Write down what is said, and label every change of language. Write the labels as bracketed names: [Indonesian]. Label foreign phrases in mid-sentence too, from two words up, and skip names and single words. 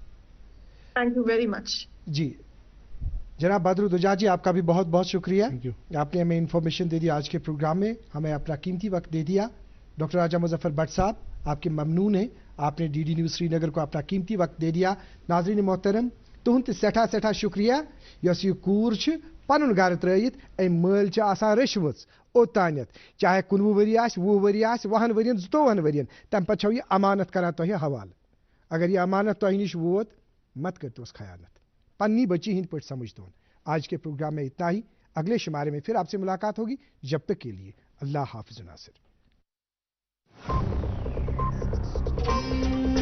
[English] Thank you very much. [Urdu] جی جناب بدرالدین دجاجی، آپکا بھی بہت بہت شکریہ. آپنے ہمیں انفارمیشن دے دی آج کے پروگرام میں، ہمیں اپنا قیمتی وقت دے دیا. ڈاکٹر راجہ مظفر بھٹ صاحب، آپکے ممنون ہیں، آپنے ڈی ڈی نیوز سرینگر کو اپنا قیمتی وقت دے دیا. ناظرین محترم, [Kashmiri] तुहंद सठा सठा शुक्रिया यस यह कूर पन गर त्रयित मल रचम ओतान, चाहे 19 वरी 20 वरी 10 वरियन 22 वरियन, तम पे यह अमानत करान तुह हवाल। अगर यह अमानत तुह निश वोत, मत कर खयानत, पन्नी बच्ची हिंद पट समझ दो। [Urdu] آج کے پروگرام میں اتنا ہی، اگلے شمارے میں پھر آپسے ملاقات ہوگی. جب تک کے لیے اللہ حافظ ناصر.